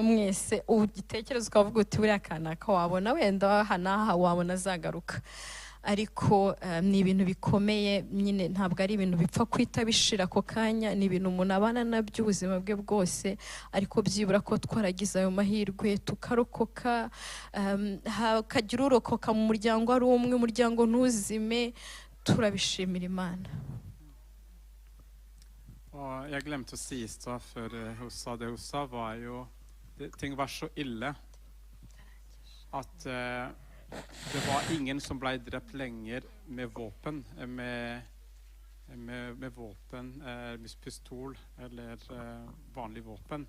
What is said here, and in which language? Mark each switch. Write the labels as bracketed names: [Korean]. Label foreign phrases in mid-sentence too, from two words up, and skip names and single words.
[Kinyarwanda] mwese ugitekereza ukavuga uti buriya kanaka wabona wenda hanaha wabona azagaruka, ariko ni ibintu bikomeye nyine, ntabwo ari ibintu bipfa kwita bishira ako kanya, ni ibintu umuntu abana nabyo ubuzima bwe bwose, ariko byibura ko twaragize ayo mahirwe tukarokoka, hakagira urokoka mu muryango ari umwe, umuryango ntuzime, turabishimira Imana. [Norwegian] Jeg glemte å si i stad før hun sa det hun sa, var jo ting var så ille at det var ingen som ble drept lenger med våpen, med våpen, med pistol eller vanlig våpen.